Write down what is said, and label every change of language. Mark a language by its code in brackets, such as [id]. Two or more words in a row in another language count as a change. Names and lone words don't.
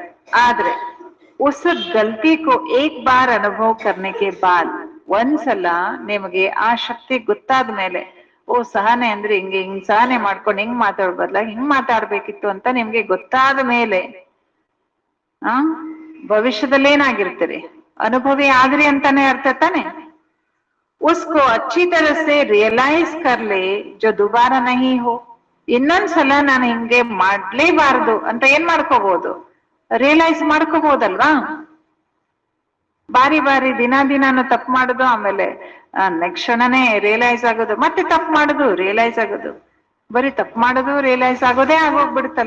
[kn] ಆದ್ರೆ [hi] उस गलती को एक बार अनुभव करने के बाद, [kn] ಒಂದ್ಸಲ ನಿಮಗೆ ಆ ಶಕ್ತಿ ಗೊತ್ತಾದ ಮೇಲೆ, ಓ ಸಹನೆ ಅಂದ್ರೆ ಹಿಂಗ್ ಸಹನೆ ಮಾಡ್ಕೊಂಡು ಹಿಂಗ್ ಮಾತಾಡ್ಬದ್ಲ ಹಿಂಗ್ ಮಾತಾಡ್ಬೇಕಿತ್ತು ಅಂತ ನಿಮ್ಗೆ ಗೊತ್ತಾದ ಮೇಲೆ ಭವಿಷ್ಯದಲ್ಲಿ ಏನಾಗಿರ್ತೀರಿ, ಅನುಭವಿ ಆದ್ರಿ ಅಂತಾನೆ ಅರ್ಥ ತಾನೆ. [hi] उसको अच्छी तरह से रियलाइज कर ले जो दोबारा नहीं हो. [kn] ಇನ್ನೊಂದ್ಸಲ ನಾನು ಹಿಂಗೆ ಮಾಡ್ಲೇಬಾರ್ದು ಅಂತ ಏನ್ ಮಾಡ್ಕೋಬಹುದು, ರಿಯಲೈಸ್ ಮಾಡ್ಕೋಬಹುದಲ್ವಾ. ಬಾರಿ ದಿನಾನು ತಪ್ಪು ಮಾಡುದು, ಆಮೇಲೆ ನೆಕ್ಸ್ಟ್ ಕ್ಷಣನೇ ರಿಯಲೈಸ್ ಆಗೋದು, ಮತ್ತೆ ತಪ್ಪು ಮಾಡುದು ರಿಯಲೈಸ್ ಆಗೋದು, ಬರೀ ತಪ್ಪು ಮಾಡುದು ರಿಯಲೈಸ್ ಆಗೋದೇ ಆಗೋಗ್ಬಿಡುತ್ತಲ್ಲ.